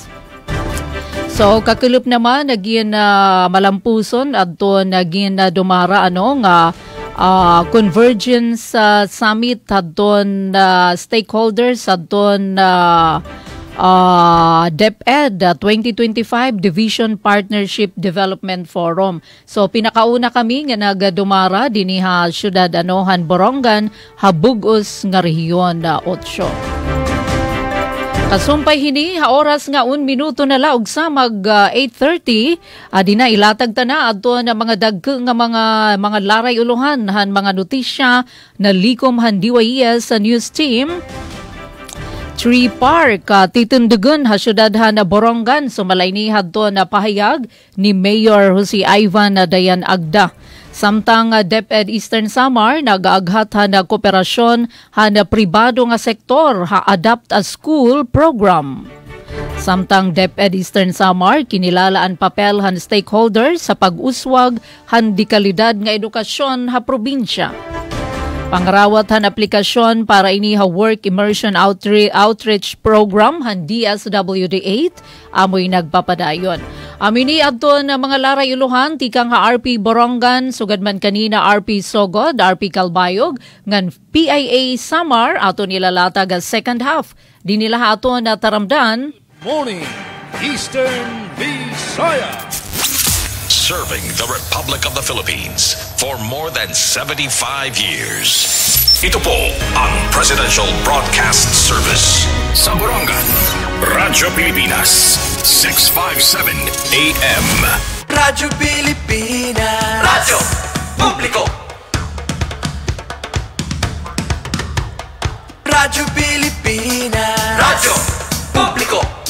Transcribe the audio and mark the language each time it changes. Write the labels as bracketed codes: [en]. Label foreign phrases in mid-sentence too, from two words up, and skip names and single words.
[war] So kakulup naman naging malampuson adto naging dumara nga Convergence Summit adton stakeholders adton DepEd 2025 Division Partnership Development Forum. So pinakauna kami nga nagadumara dinhi syudad han Borongan habugos nga rehiyon 8. Kasumpay hini oras nga 1 minuto na laog sa mag 8:30 di na ilatag ta na adto na mga dagko nga mga laray uluhan han mga notisya na likom han DYES sa [en] news team. [war] Tree Park titindugon ha syudad han na Borongan sumalay ni hadto na pahayag ni Mayor Jose Ivan Dayan Agda. Samtang DepEd Eastern Samar nagaaghat na kooperasyon na pribado nga sektor Adapt a School program. Samtang DepEd Eastern Samar kinilala ang papel han stakeholders sa pag-uswag han dekalidad nga edukasyon ha probinsya. Pangrawat han aplikasyon para ini [en] work immersion outreach program [war] han DSWD 8 amoy nagpapadayon. Amini adto na mga laray uluhan tikang RP Borongan sugad man kanina RP Sogod, RP Calbayog ngan PIA Samar ato nilalatag [en] second half. [war] Di nila ato na taramdan. [en] Morning Eastern Visayas. Serving the Republic of the Philippines for more than 75 years. [tl] Ito po ang Presidential Broadcast Service sa Borongan, Radyo Pilipinas, 657 AM. Radyo Pilipinas, Radyo Publiko. Radyo Pilipinas, Radyo Publiko.